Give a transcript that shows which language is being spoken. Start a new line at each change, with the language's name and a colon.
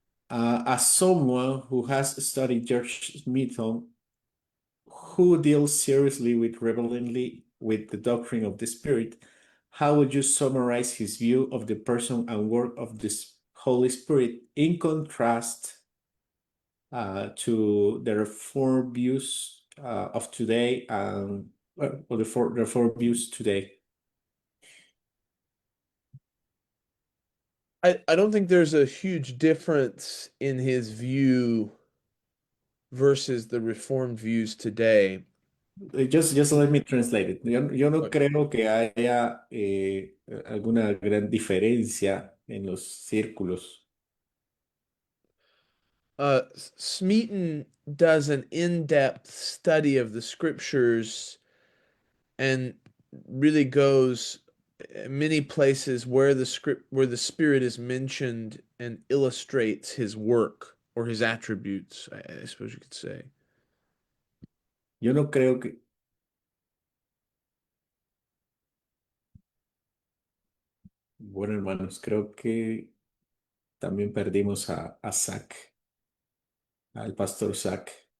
English: As someone who has studied George Smithson, who deals seriously with reverently with the doctrine of the Spirit, how would you summarize his view of the person and work of the Holy Spirit in contrast to the Reformed views of today or the Reformed views today? I don't think there's a huge difference in his view versus the Reformed views today. Just let me translate it.
Spanish: Yo no
English: But,
Spanish: creo que haya alguna gran diferencia en los círculos.
English: Smeaton does an in-depth study of the scriptures and really goes many places where the spirit is mentioned and illustrates his work or his attributes, I suppose you could say.
Spanish: Yo no creo que, bueno, hermanos, creo que también perdimos a Zach, al pastor Zach.